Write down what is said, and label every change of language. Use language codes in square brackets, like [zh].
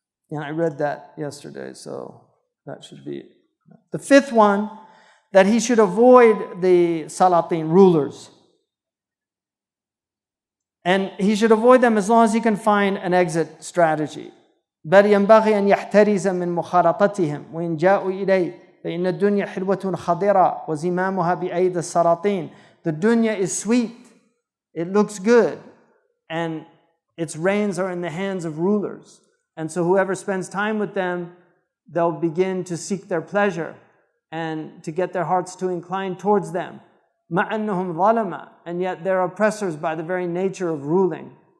[en] And I read that yesterday, so that should be it. The 5th one, that he should avoid the Salatin, rulers. And he should avoid them as long as he can find an exit strategy. [ar] بل ينبغي أن يحترز من مخالطتهم وإن جاءوا إليه فإن الدنيا حلوة خضراء وزمامها بأيدي السلاطين. [en] The dunya is sweet, it looks good, and its reins are in the hands of rulers. And so whoever spends time with them, they'll begin to seek their pleasure and to get their hearts to incline towards them. [ar] مَعَ أَنَّهُمْ ظَلَمَا, [en] and yet they're oppressors by the very nature of ruling.